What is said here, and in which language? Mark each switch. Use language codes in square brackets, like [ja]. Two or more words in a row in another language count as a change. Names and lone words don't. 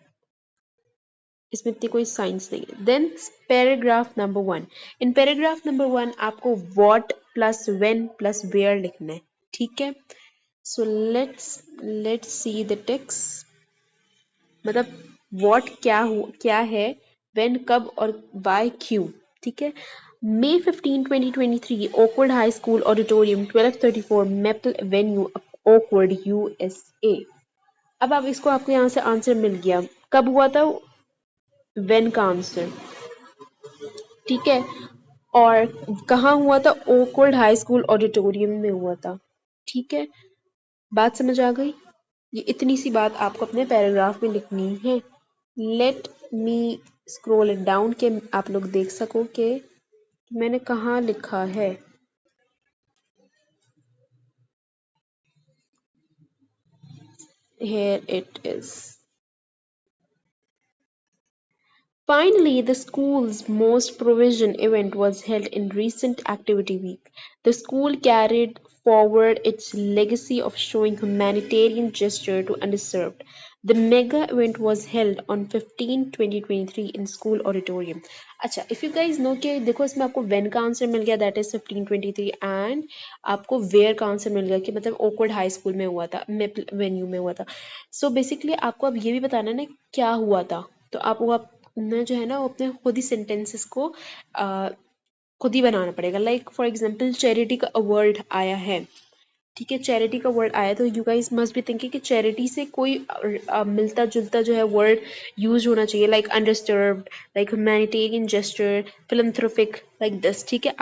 [hi] इसमें इतनी कोई साइंस नहीं है। [en] then paragraph number 1, in paragraph number 1 [hi] आपको [en] what plus when plus where [hi] लिखना है, ठीक है। [en] so let's see the text, [hi] मतलब व्हाट क्या है, व्हेन कब, और बाय क्यों, ठीक है। [en] May 15, 2023, Oakwood High School Auditorium, 1234 Maple Avenue, Oakwood, USA। [hi] अब आप इसको, आपको यहाँ से आंसर मिल गया। कब हुआ था, व्हेन का आंसर, ठीक है। और कहाँ हुआ था, ओकवर्ड हाई स्कूल ऑडिटोरियम में हुआ था, ठीक है। बात समझ आ गई। ये इतनी सी बात आपको अपने पैराग्राफ में लिखनी है। [en] let me scroll it down [hi] के आप लोग देख सको कि मैंने कहाँ लिखा है। [en] Here it is. Finally, the school's most provision event was held in recent Activity Week. The school carried forward its legacy of showing humanitarian gesture to underserved. The mega event was held on 15/2023 in school auditorium. [hi] अच्छा, [en] if you guys know [hi] कि देखो इसमें आपको when का आंसर मिल गया, [en] that is 15/23, and [hi] आपको where का आंसर मिल गया कि मतलब ओकवर्ड हाई स्कूल में हुआ था, मेपल वेन्यू में हुआ था। [en] So basically [hi] आपको अब ये भी बताना है ना क्या हुआ था, तो आप वो अपना जो है ना, वो अपने खुद ही सेंटेंसेस को खुद ही बनाना पड़ेगा। [en] like for example charity ka award [hi] आया है, ठीक है, चैरिटी का वर्ड आया, तो [en] you guys must be thinking [hi] कि चैरिटी से कोई मिलता जुलता जो है [en] word use [hi] होना चाहिए, [en] like undisturbed, like humanitarian gesture, philanthropic, like this, [hi] ठीक है।